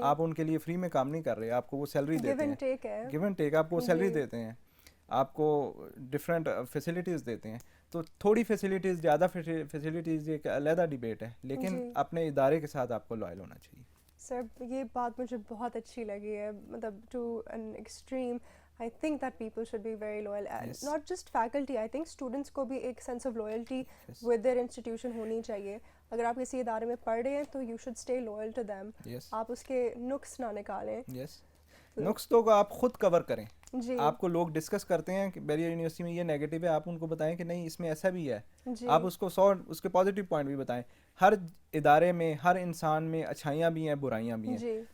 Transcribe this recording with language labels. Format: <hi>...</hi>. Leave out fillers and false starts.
<ur>آپ ان کے لیے فری میں کام نہیں کر رہے, آپ کو وہ سیلری دیتے ہیں, گیو اینڈ ٹیک, آپ کو سیلری دیتے ہیں, آپ کو ڈفرینٹ فیسلٹیز دیتے ہیں. تو تھوڑی فیسلٹیز, زیادہ فیسلٹیز ایک علیحدہ ڈیبیٹ ہے, لیکن اپنے ادارے کے ساتھ آپ کو لائل ہونا چاہیے. سر یہ بات مجھے بہت اچھی لگی ہے, مطلب to an extreme.</ur> <en>I think that people should be very loyal, and not just faculty. I think students کو بھی ایک sense of loyalty with their institution ہونی چاہیے.</en> <ur>اگر آپ کسی ادارے میں پڑھ رہے ہیں تو you should stay loyal to them. آپ اس کے نقص نہ نکالیں. نقص تو آپ خود کور کریں. آپ کو لوگ ڈسکس کرتے ہیں کہ بحریہ یونیورسٹی میں یہ نیگیٹو ہے, آپ ان کو بتائیں کہ نہیں اس میں ایسا بھی ہے. آپ اس کو اس کے پازیٹیو پوائنٹ بھی بتائیں. ہر ادارے میں, ہر انسان میں اچھائیاں بھی ہیں, برائیاں بھی ہیں.</ur>